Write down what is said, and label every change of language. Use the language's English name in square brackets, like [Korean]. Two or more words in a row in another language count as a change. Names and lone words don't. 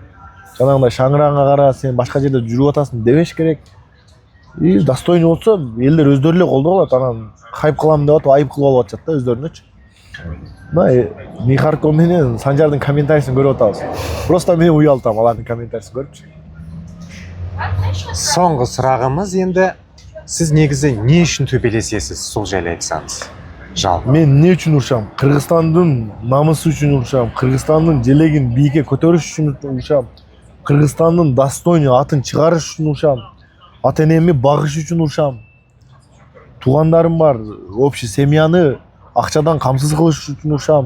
[Kyrgyz] Жанагындай шаңыраңга кара, сен башка жерде жүрүп атасың дебеш керек. И достойный болсо, элдер өздөрү эле колдоп алат. Анан хайп кылам деп атып, айып кылып алып атышат да өздөрүнөчү. Нихарко менен Санжардын комментарийсин көрүп атабыз. Просто мен уялтам алардын комментарийсин көрүпчү. [Kazakh] Соңғы сұрағымыз енді, сіз негізі не үшін төбелесесіз, сол жайлы айтсаңыз? Жалпы. [Kyrgyz] Мен не үчүн урушам? Кыргызстандын намысы үчүн урушам, Кыргызстандын желегин бийикке көтөрүш үчүн урушам, Кыргызстандын достойный атын чыгарыш үчүн урушам, ата энеми багыш үчүн урушам. Туугандарым бар, [Russian] общий семьяны [Kyrgyz] акчадан камсыз кылыш үчүн урушам.